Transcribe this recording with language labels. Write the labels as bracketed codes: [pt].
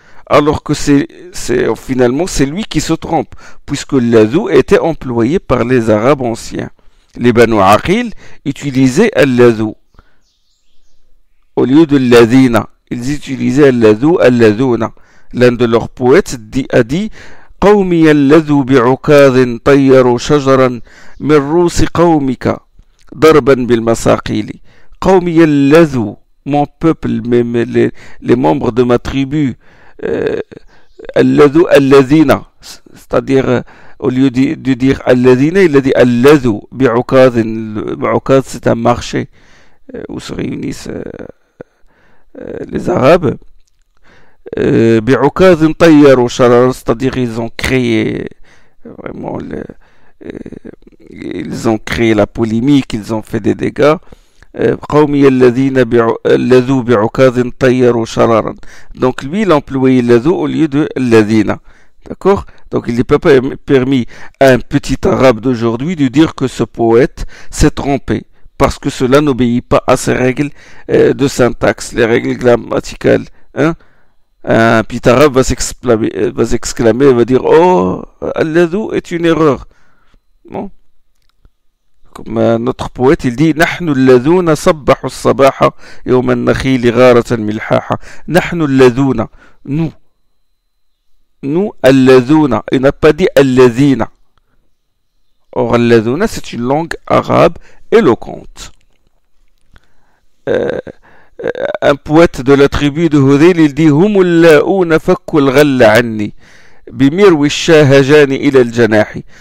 [fr] Alors que finalement, c'est lui qui se trompe, puisque al-ladhou était employé par les arabes anciens. Les Banu Aqil utilisaient al-ladhou au lieu de al-ladhina. Ils utilisaient al-ladhou, al-ladhouna. L'un de leurs poètes a dit [ar] قومي الذو بعكاظ طيروا شجرا من روس قومك ضربا بالمساقيل. قومي الذو, [fr] mon peuple, les membres de ma tribu, [ar] الذو الذين, [fr] c'est-à-dire au lieu de dire الذين, il a dit [ar] الذو بعكاظ. [fr] بعكاظ, c'est un marché où se réunissent les Arabes. [ar] بعكاظ طيروا شرارا, [fr] c'est-à-dire ils ont créé vraiment ils ont créé la polémique, ils ont fait des dégâts. [ar] قومي الذين الذو بعكاظ طيروا شرارا. [fr] Donc lui il a employé الذو au lieu de الذين. D'accord? Donc il n'est pas permis à un petit arabe d'aujourd'hui de dire que ce poète s'est trompé, parce que cela n'obéit pas à ces règles de syntaxe, les règles grammaticales. Hein? Un petit arabe va s'exclamer, va dire oh, al-ladhou est une erreur. Bon. Comme notre poète, il dit [ar] نحن الذون صبحوا الصباح يوم النخيل غارة ملحاحة. نحن الذون, nous الذون. [fr] Il n'a pas dit الذين. Or الذون, c'est une langue arabe éloquente. Un poète de la tribu de Hudayl, il dit [ar] هم اللاؤون فكوا الغل عني بمروي الشاهجان إلى الجناح.